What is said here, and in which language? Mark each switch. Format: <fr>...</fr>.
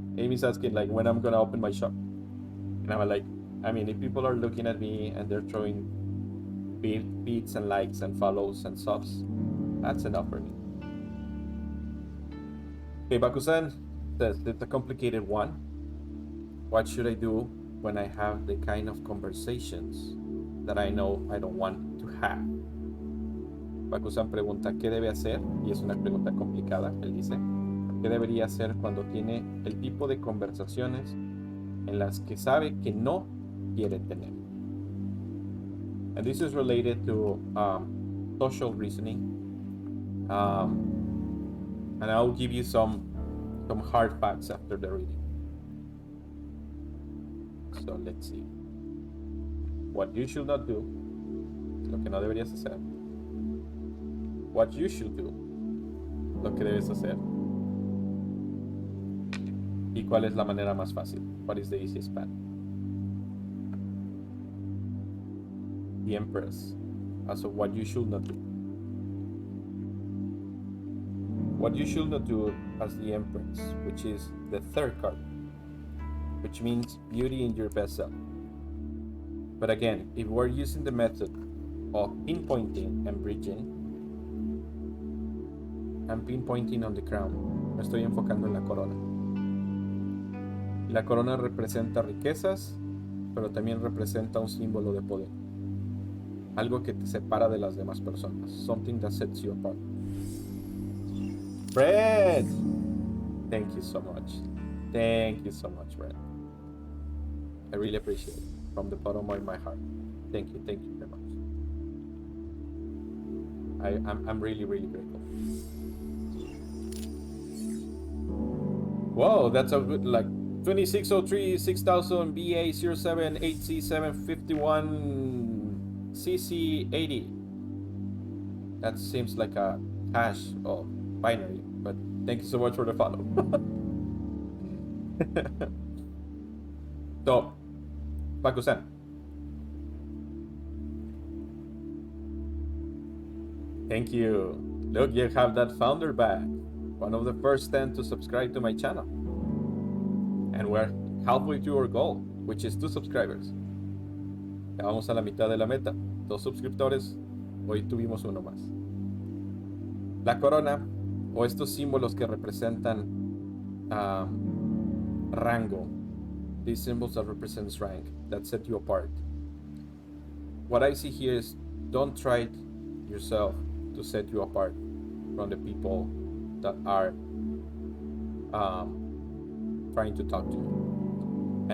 <en>Amy's asking like when I'm gonna open my shop, and I'm like, I mean, if people are looking at me and they're throwing beats and likes and follows and subs, that's enough for me. Okay, Bakusan says it's a complicated one. What should I do when I have the kind of conversations that I know I don't want to have?</en> <es>Bakusan pregunta qué debe hacer, y es una pregunta complicada. Él dice, ¿qué debería hacer cuando tiene el tipo de conversaciones en las que sabe que no quiere tener?</es> <en>And this is related to social reasoning. And I'll give you some hard facts after the reading. So let's see. What you should not do.</en> <es>Lo que no deberías hacer.</es> <en>What you should do.</en> <es>Lo que debes hacer. ¿Y cuál es la manera más fácil?</es> <en>What is the easiest path? The Empress. Also, what you should not do. What you should not do as the Empress, which is the third card, which means beauty in your best self. But again, if we're using the method of pinpointing and bridging, I'm pinpointing on the crown.</en> <es>Me estoy enfocando en la corona. La corona representa riquezas, pero también representa un símbolo de poder. Algo que te separa de las demás personas.</es> <en>Something that sets you apart. Fred! Thank you so much. Thank you so much, Fred. I really appreciate it from the bottom of my heart. Thank you very much. I'm really, really grateful. Whoa, that's a good, like, 2603 6000 BA 07 HC 751 CC 80. That seems like a hash of binary, but thank you so much for the follow. So, Bakusan. Thank you. Look, you have that founder back. One of the first 10 to subscribe to my channel. And we're halfway to our goal, which is 2 subscribers.</en> <es>Ya vamos a la mitad de la meta. 2 suscriptores. Hoy tuvimos uno más. La corona, o estos símbolos que representan rango.</es> <en>These symbols that represents rank, that set you apart. What I see here is, don't try yourself to set you apart from the people that are trying to talk to you.</en>